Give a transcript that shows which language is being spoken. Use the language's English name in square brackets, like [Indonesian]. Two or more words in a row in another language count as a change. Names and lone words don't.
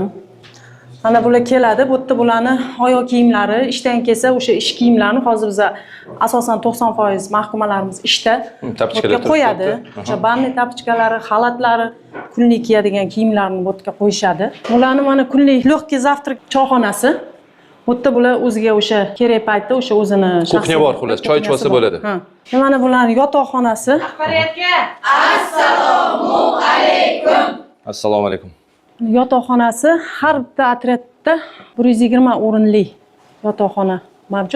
[Uzbek] Mana bular keladi. Bu yerda bularni oyoq kiyimlari, ishdan kelsa o'sha ish kiyimlarini hozir biz asosan 90% mahkumalarimiz ishda qo'yadi. O'sha banni tapichkalari, xalatlari, kunlik kiyadigan kiyimlarni bu yerga qo'yishadi. Bularni mana kunlik [Russian] lёгкий завтрак [Uzbek] choyxonasi. Bu yerda bular o'ziga o'sha kerak paytda o'sha o'zini kuxnya bor, xullas, choy ichsa bo'ladi. Mana bularning yotoqxonasi. Assalomu alaykum. Assalomu alaykum. Yotoqxonasi har bitta otryadda 120 o'rinli yotoqxona mavjud.